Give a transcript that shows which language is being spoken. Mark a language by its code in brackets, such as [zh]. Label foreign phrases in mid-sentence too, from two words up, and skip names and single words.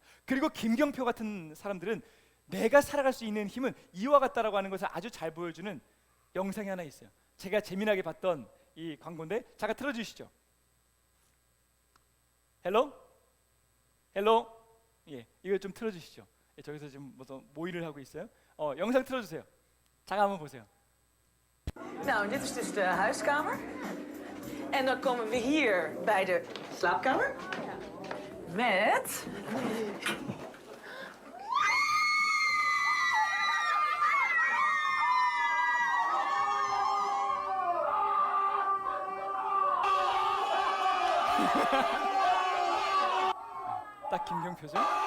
[ko] 그리고 김경표 같은 사람들은 내가 살아갈 수 있는 힘은 이와 같다라고 하는 것을 아주 잘 보여주는 영상이 하나 있어요. 제가 재미나게 봤던 이 광고인데 잠깐 틀어주시죠. 헬로? 헬로? 예, 이거 좀 틀어주시죠. 예, 저기서 지금 무슨 모의를 하고 있어요. 영상 틀어주세요. 잠깐 한번 보세요. [nl] Nou, dit is dus de huiskamer. En dan komen we hier bij de slaapkamer. Met... [ko] 딱 김경표죠?